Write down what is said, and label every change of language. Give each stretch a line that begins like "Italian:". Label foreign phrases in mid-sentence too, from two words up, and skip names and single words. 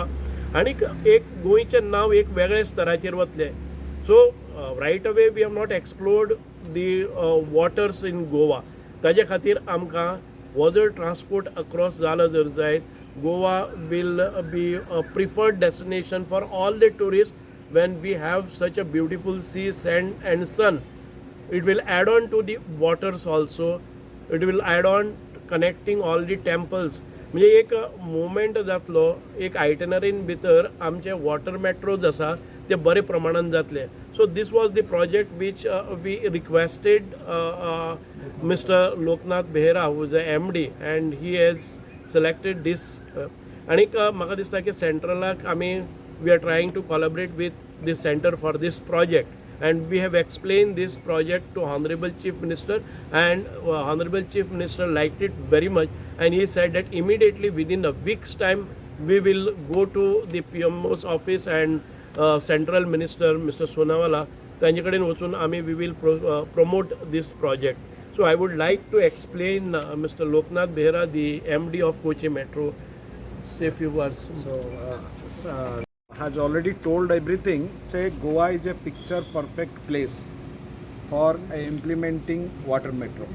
Konkani: आनीक एक गोंयचें नांव एक वेगळ्या स्तराचेर वतलें.
English: So right away we have not explored the waters in Goa.
Konkani: ताजे खातीर आमकां हो जर ट्रान्सपोर्ट अक्रॉस जालो जर जायत,
English: Goa will be a preferred destination for all the tourist when we have such a beautiful sea, sand and sun. It will add on to the waters also. It will add on connecting all the temples.
Konkani: म्हणजे एक मुवमेंट जातलो, एक आयटनरीन भितर आमचे वॉटर मेट्रोज आसा ते बरे प्रमाणान जातले.
English: So this was the project which we requested Mister Loknath Behera, who is a MD, and he has selected this.
Konkani: आनीक म्हाका दिसता की सेंट्रलाक आमी
English: we are trying to collaborate with the center for this project, and we have explained this project to Honorable Chief Minister, and Honorable Chief Minister liked it very much, and he said that immediately within a week's time we will go to the PMO's office and Central Minister Mr. Sonawala,
Konkani: तांचे कडेन वचून आमी
English: we will promote this project. So I would like to explain Mr. Loknath Behera, the MD of Kochi Metro, say a few words. So has already told everything. Say Goa is a picture perfect place for implementing water metro.